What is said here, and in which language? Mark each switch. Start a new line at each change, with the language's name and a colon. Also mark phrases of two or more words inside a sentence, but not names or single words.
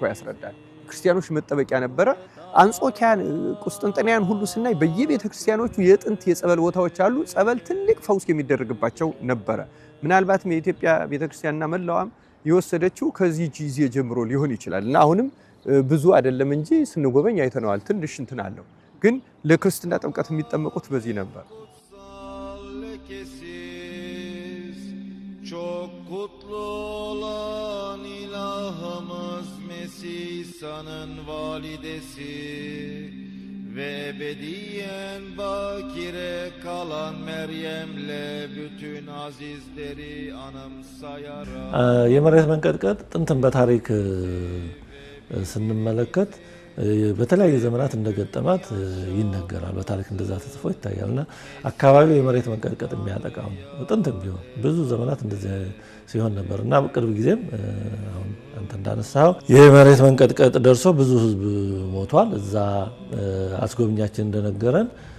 Amharic: ያስረዳል። ክርስቲያኖች መጠበቂያ ነበረ። አንጾኪያን፣ ቁስጥንጥንያን ሁሉ ስናይ በየቤተ ክርስቲያኖቹ የጥንት የጸበል ቦታዎች አሉ። ጸበል ትልቅ ፈውስ የሚደረግባቸው ነበረ። ምናልባትም የኢትዮጵያ ቤተክርስቲያንና መላዋም የወሰደችው ከዚህ ጊዜ ጀምሮ ሊሆን ይችላል እና አሁንም ብዙ አይደለም እንጂ ስንጎበኝ አይተነዋል። ትንሽ እንትን aለው ግን ለክርስትና ጥምቀት የሚጠመቁት በዚህ ነበር።
Turkish: Çok kutlu olan ilahımız Mesih İsa'nın validesi ve ebediyen bakire kalan Meryem'le bütün azizleri anımsayarak
Amharic: የመሬት መንቀጥቀጥ ጥንትን በታሪክ ስንመለከት በተለያየ ዘመናት እንደገጠማት ይነገራል። በታሪክ እንደዛ ተጽፎ ይታያልና አካባቢው የመሬት መንቀጥቀጥ የሚያጠቃው ጥንትም ቢሆን ብዙ ዘመናት እንደዚህ ሲሆን ነበርና በቅርብ ጊዜም አሁን አንተ እንዳነሳው የመሬት መንቀጥቀጥ ደርሶ ብዙ ሕዝብ ሞቷል። እዛ አስጎብኛችን እንደነገረን